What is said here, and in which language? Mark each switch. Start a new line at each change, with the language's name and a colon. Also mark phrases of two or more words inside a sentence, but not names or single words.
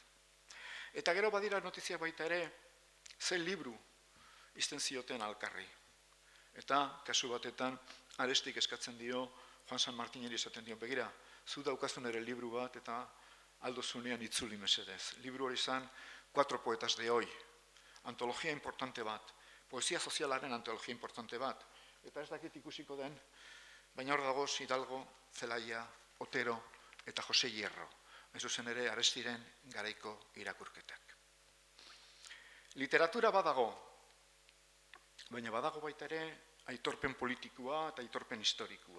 Basque: Eta gero badira notizia baita ere, ze libru izten zioten alkarri. Eta kasu batetan, Arestik eskatzen dio, Juan San Martineri esaten dio, begira, zu daukazun ere libru bat, eta aldo zunean itzuli mesedez. Libru hori zan, 4 poetas de hoy, antologia importante bat, poesia sozialaren antologia importante bat, eta ez dakit ikusiko den, baina hor dago Hidalgo, Zelaia, Otero eta Jose Hierro, hain zuzen ere Arestiren garaiko irakurketak. Literatura badago, baina badago baita ere aitorpen politikoa eta aitorpen historikoa.